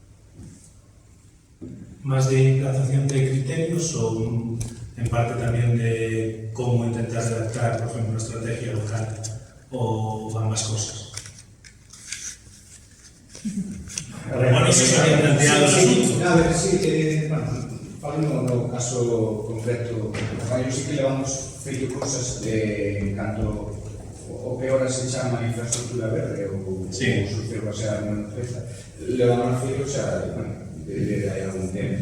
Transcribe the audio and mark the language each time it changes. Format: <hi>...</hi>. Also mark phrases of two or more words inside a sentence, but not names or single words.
<es>¿Más de implantación de criterios o en parte también de cómo intentar adaptar, por ejemplo, una estrategia local, o ambas cosas? Bueno, eso se había planteado el asunto.</es> <gl>A ver, sí, falando no caso concreto, yo sí que levamos feito cosas en canto o que ahora se chama infraestructura verde ou solución baseada na natureza, levamos feito xa, desde hai algún tempo.</gl>